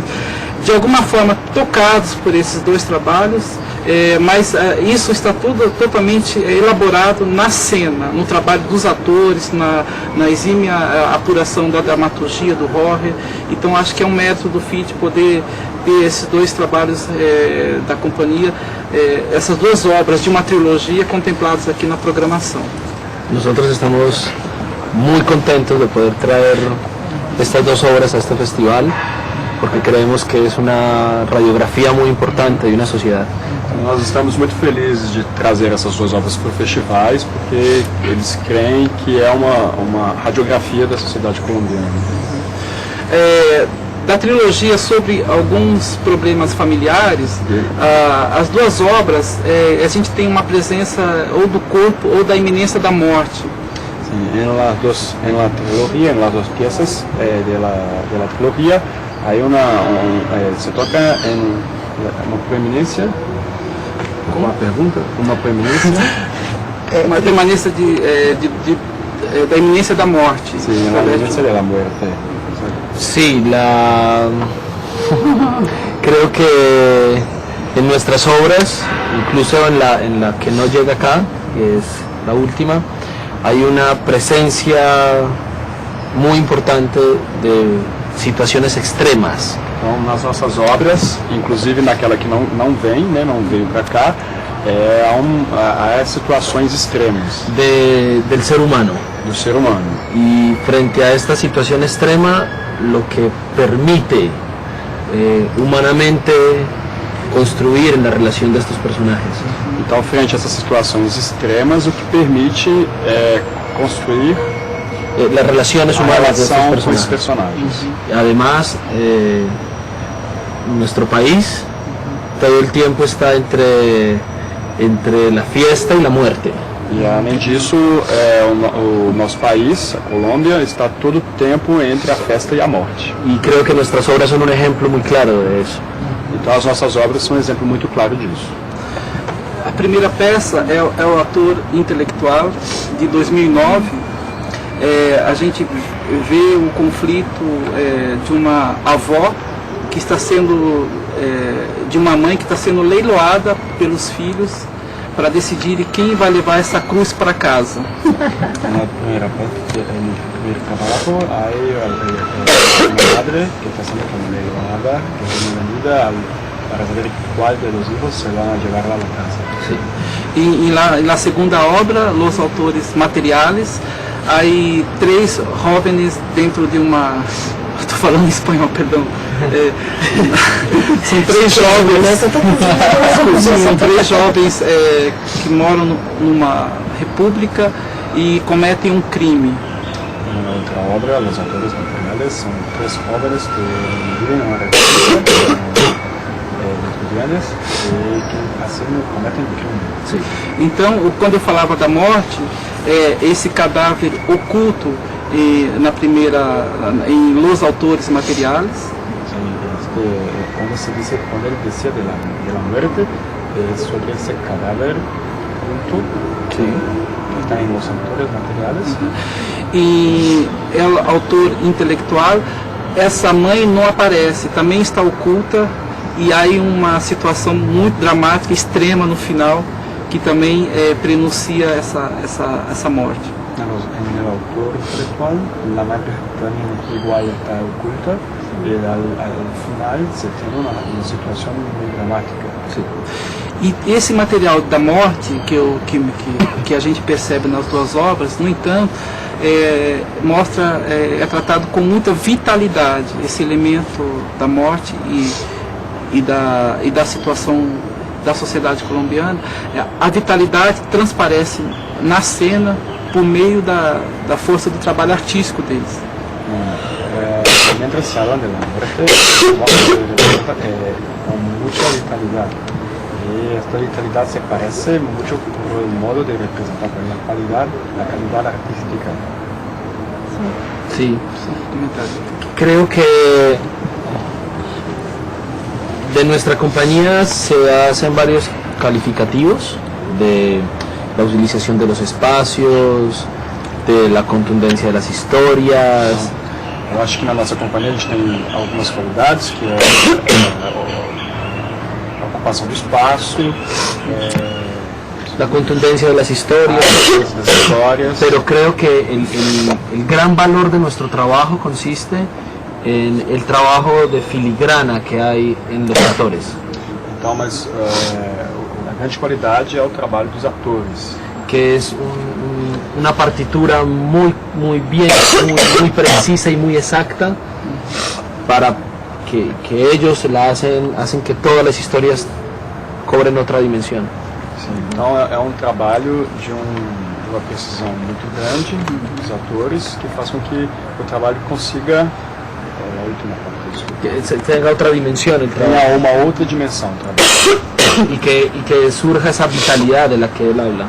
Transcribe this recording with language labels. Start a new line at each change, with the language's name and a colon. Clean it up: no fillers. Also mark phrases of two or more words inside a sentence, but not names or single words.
Portuguese: De alguma forma tocados por esses 2 trabalhos, mas isso está tudo totalmente elaborado na cena, no trabalho dos atores, na exímia apuração da dramaturgia do Jorge. Então acho que é um mérito do FIT poder ter esses 2 trabalhos da companhia, essas 2 obras de uma trilogia contempladas aqui na programação. Nós estamos muito contentes de poder trazer estas 2 obras a este festival, porque creemos que é uma radiografia muito importante de uma sociedade. Nós estamos muito felizes de trazer essas 2 obras para festivais, porque eles creem que é uma radiografia da sociedade colombiana. Da trilogia sobre alguns problemas familiares, as 2 obras, a gente tem uma presença ou do corpo ou da iminência da morte.
Spanish: Sí, en la trilogía, en las 2 piezas de la trilogía, hay se toca en una preeminencia. ¿Cómo? Una pregunta.
Portuguese: Uma preeminência. Uma permanência da iminência da morte.
Spanish: Sí, la iminência de la muerte. Sí, creo que en nuestras obras, incluso en la que no llega acá, que es la última, hay una presencia muy importante de
Portuguese: situações extremas. Então, nas nossas obras, inclusive naquela que não veio para cá, há situações extremas
Spanish: del ser humano.
Portuguese: Do ser humano.
Spanish: Y frente a esta situación extrema, lo que permite humanamente construir
Portuguese: na relação destes personagens. Então, frente a essas situações extremas, o que permite construir
Spanish: las relaciones a humanas de estos
Portuguese: relação com esses
Spanish: personajes.
Portuguese: personagens.
Spanish: Además, nuestro país todo el tiempo está entre la fiesta y la muerte.
Portuguese: E além disso, o nosso país, a Colômbia, está todo o tempo entre a festa e a morte.
Spanish: Y creo que nuestras obras son un ejemplo muy claro de eso.
Portuguese: Então as nossas obras são um exemplo muito claro disso. A primeira peça é o Ator Intelectual, de 2009. A gente vê o conflito de uma avó que está sendo, de uma mãe que está sendo leiloada pelos filhos para decidir quem vai levar essa cruz para casa. Na primeira parte, no primeiro trabalho, há uma madre que está sendo leiloada, que é vendida para saber qual
Spanish: de los hijos se van a llevar a la casa.
Portuguese: Sí. E na segunda obra, Los Autores Materiales, há 3 jovens dentro de uma... Estou falando em espanhol, perdão. São 3 jovens. São 3 jovens que moram numa república e cometem um crime. Na outra obra, Los Autores Materiales, são 3 jovens que vivem numa república estudiantes e que assim cometem crime. Sim. Então, quando eu falava da morte, esse cadáver oculto na primeira, em Los Autores Materiales. Quando ele
Spanish: decía de la muerte, es sobre ese cadáver junto que está en Los Autores Materiales.
Portuguese: E ela, autor intelectual, essa mãe não aparece, também está oculta, e há uma situação muito dramática, extrema no final, que também prenuncia essa morte.
Spanish: En el autor intelectual, la madre también igual está oculta y al final se tiene una situación muy dramática.
Portuguese: Sim. E esse material da morte que a gente percebe nas 2 obras, no entanto, mostra, é tratado com muita vitalidade, esse elemento da morte e da situação da sociedade colombiana. A vitalidade transparece na cena por meio da força do trabalho artístico deles.
Spanish: Mientras se hablan de la muerte, se representa con mucha vitalidad. Y esta vitalidad se parece mucho por el modo de representar, por la calidad artística. Sí. Creo que de nuestra compañía se hacen varios calificativos de la utilización de los espacios, de la contundencia de las historias.
Portuguese: Eu acho que na nossa companhia a gente tem algumas qualidades, que é a ocupação do espaço,
Spanish: la contundencia de las historias, pero creo que el gran valor de nuestro trabajo consiste en el trabajo de filigrana que hay en los actores.
Portuguese: Então, mas a grande qualidade é o trabalho dos atores,
Spanish: que es una partitura muy bien, muy precisa y muy exacta, para que ellos la hacen que todas las historias cobren otra dimensión.
Portuguese: Sim, então é trabalho de uma precisão muito grande dos atores, que faz com que o trabalho consiga
Spanish: que tenga otra dimensión el trabajo.
Portuguese: Tenha uma outra dimensão o trabalho.
Spanish: Y que surja esa vitalidad de la que él habla.